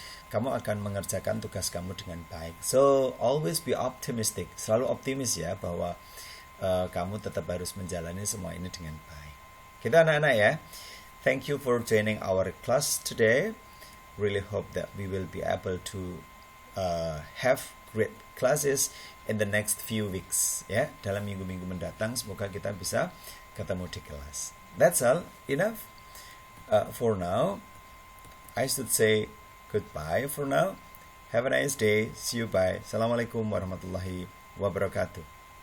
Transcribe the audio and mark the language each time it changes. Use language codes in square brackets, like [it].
[id] Kamu akan mengerjakan tugas kamu dengan baik. [en] So always be optimistic. [id] Selalu optimis ya bahwa kamu tetap harus menjalani semua ini dengan baik. Kita anak-anak ya. [en] Thank you for joining our class today. Really hope that we will be able to have great classes in the next few weeks. [id] Ya, dalam minggu-minggu mendatang semoga kita bisa ketemu di kelas. [en] That's all. Enough. For now, I should say goodbye for now. Have a nice day. See you. Bye. [ar] Assalamualaikum warahmatullahi wabarakatuh.